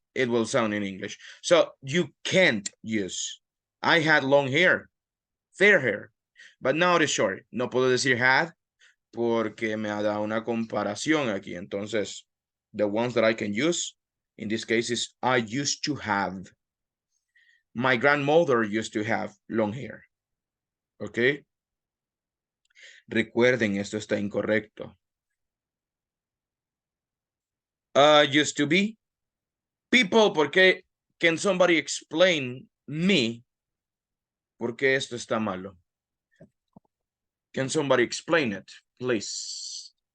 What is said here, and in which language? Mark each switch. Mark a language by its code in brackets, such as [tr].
[en] It will sound in English. So you can't use. I had long hair, fair hair, but now it is short. [es] No puedo decir had porque me ha dado una comparación aquí. [en] Entonces, the ones that I can use in this case is I used to have. My grandmother used to have long hair. Okay. [es] Recuerden, esto está incorrecto. [en] Used to be. People, [es] porque [en] can somebody explain me [es] por qué esto está malo? [en] Can somebody explain it, please?